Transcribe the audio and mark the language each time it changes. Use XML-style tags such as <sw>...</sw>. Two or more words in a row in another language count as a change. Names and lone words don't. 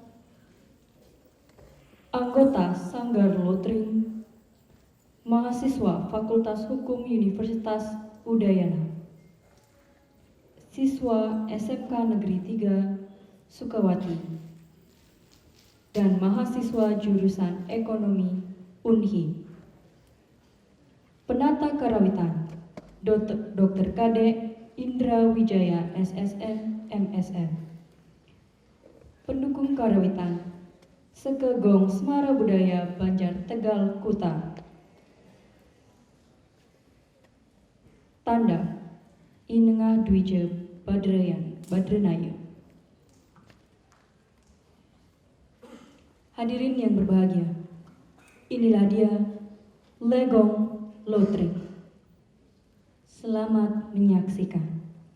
<id>anggota Sanggar Lotring, mahasiswa Fakultas Hukum Universitas Udayana, siswa SMK Negeri 3 Sukawati, dan mahasiswa jurusan Ekonomi Unhi. Penata karawitan Dr. Kadek Indra Wijaya SSN MSN. Pendukung karawitan Sekegong Semara Budaya Banjar Tegal Kuta. Tanda Inengah Dwije Badrenaya. Hadirin yang berbahagia, inilah dia Legong Lotring. Selamat menyaksikan.</id>